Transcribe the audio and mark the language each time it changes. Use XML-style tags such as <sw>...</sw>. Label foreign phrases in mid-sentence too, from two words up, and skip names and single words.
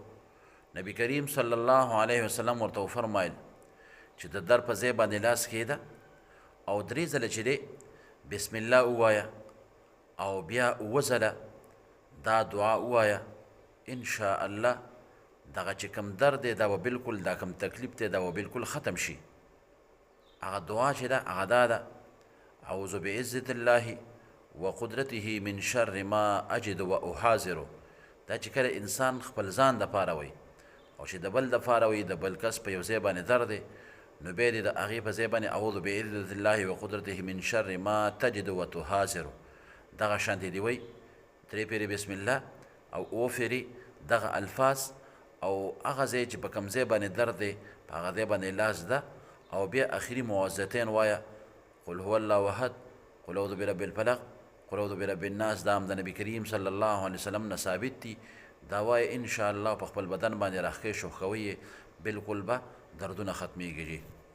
<ps>نبی کریم</ps> <ar>صلی الله علیه وسلم</ar> <ps>ورته وفرمایل چې د درد په ځای باندې لاس کښېږده او 3 ځله چې دی</ps> <ar>بسم الله</ar> <ps>ووایه او بیا 7 ځله دا دعا ووایه،</ps> <ar>انشاء الله</ar> <ps>دغه چې کوم درد دی دا به بلکل، دا کوم تکلیف دی دا به بلکل ختم شي. هغه دعا چې ده هغه دا ده:</ps> <ar>اعوذ بعزة الله وقدرته من شر ما اجد و احاذر.</ar> <ps>دا چې کله انسان خپل ځان دپاره وایي او چې د بل دپاره وایي، د بل کس په یو ځای باندې درد دی، نو بیا دې د هغې په ځای باندې</ps> <ar>اعوذ بعزة الله وقدرته من شر ما تجد و تحاذر</ar> <ps>دغه شانتې دې وایي 3 پیرې</ps> <ar>بسم الله</ar> <ps>او 7 پیرې دغه الفاظ، او هغه ځای چې په کوم ځای باندې درد دی په هغه ځای باندې لاس ده، او بیا اخري معوذتین وایه:</ps> <ar>قل هو الله احد، قل اعوذ برب الفلق، قل اعوذ برب الناس.</ar> <ps>دا هم د نبي کریم</ps> <ar>صلی الله علیه وسلم</ar> <ps>نه ثابت دي. دا وایه انشاءالله په خپل بدن باندې راښکې شوښوئ، بلکل به دردونه ختمیږي.</ps>